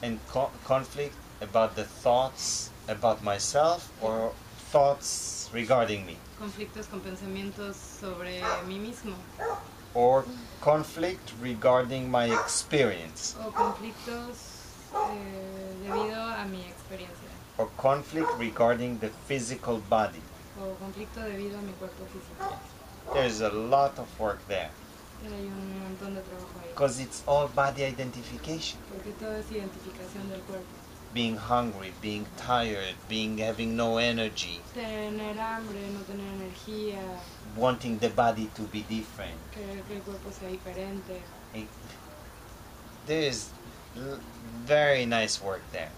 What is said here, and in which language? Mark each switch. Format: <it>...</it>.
<en>And conflict about the thoughts about myself or thoughts regarding me.</en> <es>Conflictos con pensamientos sobre mí mismo.</es> <en>Or conflict regarding my experience.</en> <es>O conflictos debido a mi experiencia.</es> <en>Or conflict regarding the physical body.</en> <es>O conflicto debido a mi cuerpo físico.</es> <en>There's a lot of work there.</en> <es>Hay un montón de trabajo ahí.</es> <en>Because it's all body identification.</en> <es>Porque todo es identificación del cuerpo.</es> <en>Being hungry, being tired, having no energy,</en> <es>Tener hambre, no tener energía,</es> <en>wanting the body to be different.</en> <es>querer que el cuerpo sea diferente.</es> <en>There is very nice work there.</en>